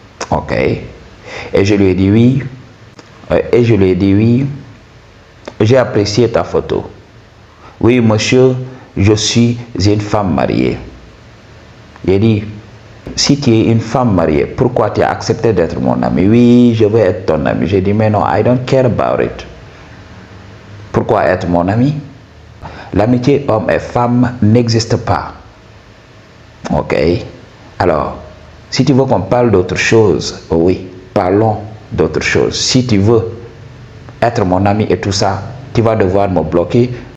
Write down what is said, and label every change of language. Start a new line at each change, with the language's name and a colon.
French: Ok. Et je lui ai dit oui. Et je lui ai dit oui. J'ai apprécié ta photo. Oui, monsieur, je suis une femme mariée. J'ai dit, si tu es une femme mariée, pourquoi tu as accepté d'être mon ami? Oui, je veux être ton ami. J'ai dit, mais non,
English: I don't care about it.
French: Pourquoi être mon ami? L'amitié homme et femme n'existe pas. Ok? Alors, si tu veux qu'on parle d'autre chose, oui, parlons d'autre chose. Si tu veux être mon ami et tout ça, tu vas devoir me bloquer.